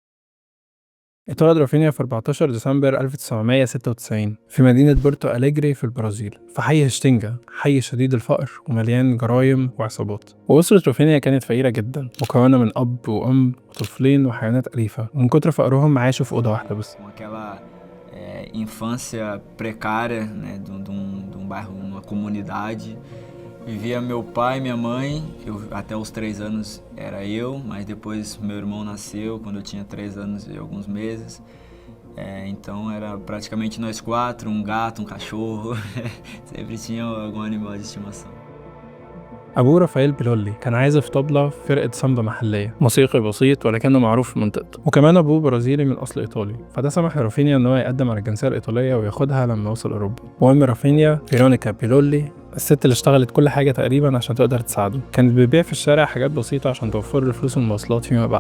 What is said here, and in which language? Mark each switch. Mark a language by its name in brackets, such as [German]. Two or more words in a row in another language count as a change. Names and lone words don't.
[Arabic] اتولد رافينيا في 14 ديسمبر 1996 في مدينة بورتو أليجري في البرازيل، في حي هشتنجا، حي شديد الفقر ومليان جرايم وعصابات. وأسرة رافينيا كانت فقيرة جدا، مكونة من أب وأم وطفلين وحيوانات أليفة، ومن كتر فقرهم عاشوا في أوضة واحدة بس. [Portuguese] infância precária, né, de um bairro, uma comunidade. Vivia meu pai e minha mãe, até os 3 anos era eu, mas depois meu irmão nasceu quando eu tinha 3 anos e alguns meses. Então era praticamente nós 4, um gato, um cachorro, sempre tinha algum animal de estimação. [Arabic] أبوه رافائيل بيلولي كان عازف طبلة في فرقة سامبا محلية، موسيقي بسيط ولكنه معروف في منطقته. وكمان أبوه برازيلي من أصل إيطالي، فده سمح لرافينيا إن هو يقدم على الجنسية الإيطالية وياخدها لما وصل أوروبا. وأم رافينيا فيرونيكا بيلولي، الست اللي اشتغلت كل حاجة تقريبا عشان تقدر تساعده، كانت بتبيع في الشارع حاجات بسيطة عشان توفر له فلوس المواصلات فيما بعد.